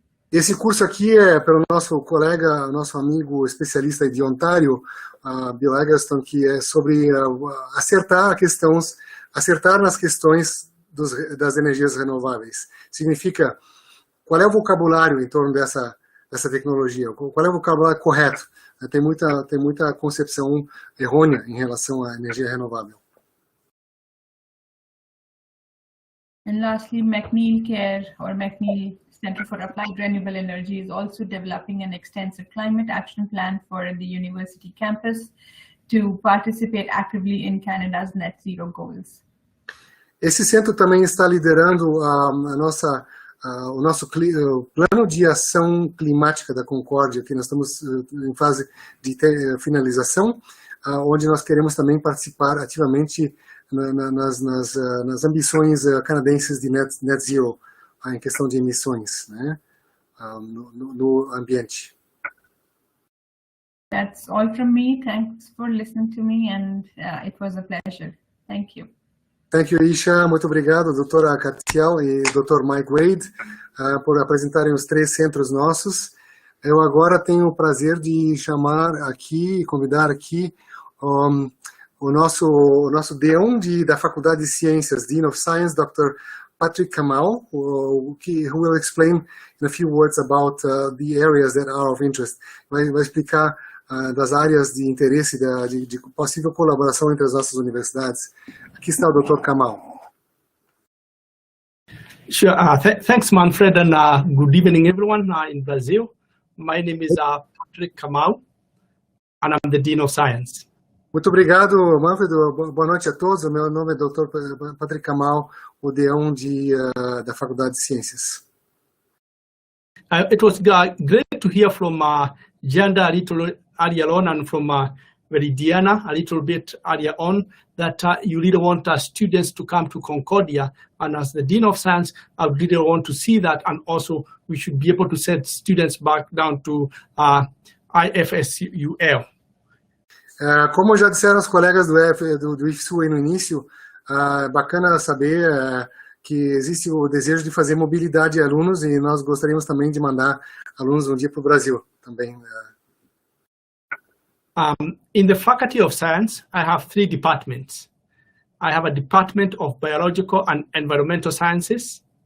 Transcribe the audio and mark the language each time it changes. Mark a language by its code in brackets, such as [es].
[pt] Esse curso aqui é pelo nosso colega, nosso amigo especialista de Ontário, Bill Eggleston, que é sobre acertar nas questões das energias renováveis. Significa qual é o vocabulário em torno dessa tecnologia, qual é o vocabulário correto. Tem muita concepção errônea em relação à energia renovável. [en] And lastly, McNeil Care or McNeil Center for Applied Renewable Energy is also developing an extensive climate action plan for the university campus to participate actively in Canada's net zero goals. [pt] Esse centro também está liderando o nosso plano de ação climática da Concórdia, que nós estamos em fase de finalização, onde nós queremos também participar ativamente nas ambições canadenses de net zero, em questão de emissões, né, no ambiente. [en] That's all from me. Thanks for listening to me, and it was a pleasure. Thank you. Thank you, Isha. [pt] Muito obrigado, doutora Catiel e doutor Mike Wade, por apresentarem os 3 centros nossos. Eu agora tenho o prazer de chamar aqui, convidar aqui o nosso D1 da Faculdade de Ciências, [en] Dean of Science, [pt] Dr. [en] Patrick Kamal, who will explain in a few words about the areas that are of interest. [pt] Vai explicar das áreas de interesse de possível colaboração entre as nossas universidades. Aqui está o Dr. Kamal. [en] Sure. Thanks, Manfred, and good evening, everyone in Brazil. My name is Patrick Kamal, and I'm the Dean of Science. [pt] Muito obrigado, Manfred. Boa noite a todos. O meu nome é Dr. Patrick Kamal, o D1 da Faculdade de Ciências. [en] It was great to hear from Janda a little earlier on, and from Veridiana a little bit earlier on, that you really want students to come to Concordia. And as the Dean of Science, I really want to see that, and also we should be able to send students back down to IFSul. [pt] Como já disseram os colegas do IFSul aí no início, bacana saber que existe o desejo de fazer mobilidade de alunos, e nós gostaríamos também de mandar alunos um dia para o Brasil também. [en] In the Faculty of Science, I have 3 departments. I have a Department of Biological and Environmental Sciences.